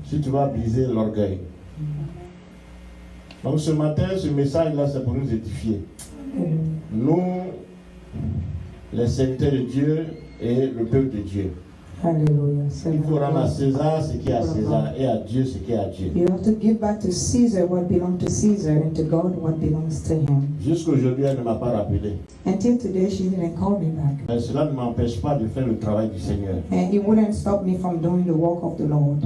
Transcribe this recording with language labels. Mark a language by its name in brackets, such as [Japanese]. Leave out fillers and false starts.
[French] Si tu vas briser l'orgueil. Donc ce matin, ce message-là, c'est pour nous édifier. Nous, les serviteurs de Dieu et le peuple de Dieu. Alléluia. Il faut rendre à César ce qui est à César et à Dieu ce qui est à Dieu. [English] You have to give back to Caesar what belongs to Caesar and to God what belongs to him. [French] Jusqu'aujourd'hui, elle ne m'a pas rappelé. [English] Until today, she didn't call me back. [French] Mais cela ne m'empêche pas de faire le travail du Seigneur. [English] And it wouldn't stop me from doing the work of the Lord.